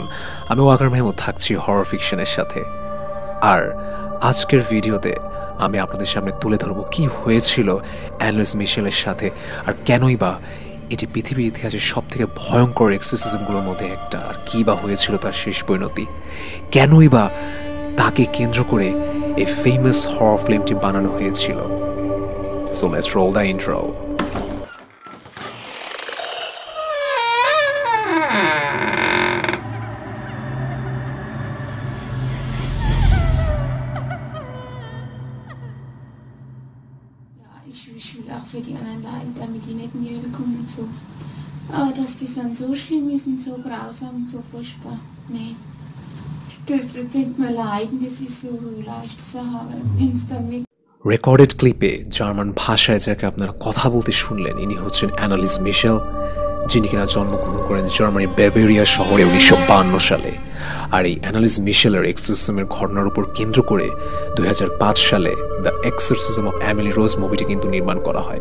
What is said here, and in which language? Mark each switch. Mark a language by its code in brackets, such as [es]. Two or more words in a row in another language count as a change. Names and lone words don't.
[bn] আমি ওয়াকার মেহমুদ থাকছি হরর ফিকশনের সাথে। আর আজকের ভিডিওতে আমি আপনাদের সামনে তুলে ধরবো কি হয়েছিল অ্যানালিস মিশেলের সাথে, আর কেনই বা এটি পৃথিবীর ইতিহাসের সব থেকে ভয়ঙ্কর এক্সোরসিজমগুলোর মধ্যে একটা, আর কী বা হয়েছিল তার শেষ পরিণতি, কেনই বা তাকে কেন্দ্র করে এই [en] famous horror film [bn] বানানো হয়েছিল। [en] So let's roll the intro. [de] Ich will auch für die anderen leiden, damit die nicht in die Hölle kommen und so. Aber dass das dann so schlimm ist und so grausam und so furchtbar, nee. Das denkt man leiden, das ist so leicht zu haben, wenn es dann wirklich... [bn] রেকর্ডেড ক্লিপে জার্মান ভাষায় যাকে আপনারা কথা বলতে শুনলেন, ইনি হচ্ছেন অ্যানালিস মিশেল, যিনি কিনা জন্মগ্রহণ করেন জার্মানির বাভেরিয়া শহরে 1952 সালে। আর এই অ্যানালিস মিশেলের এক্সোরসিজমের ঘটনার উপর কেন্দ্র করে 2005 সালে দ্য এক্সোরসিজম অফ এমিলি রোজ মুভিটি কিন্তু নির্মাণ করা হয়।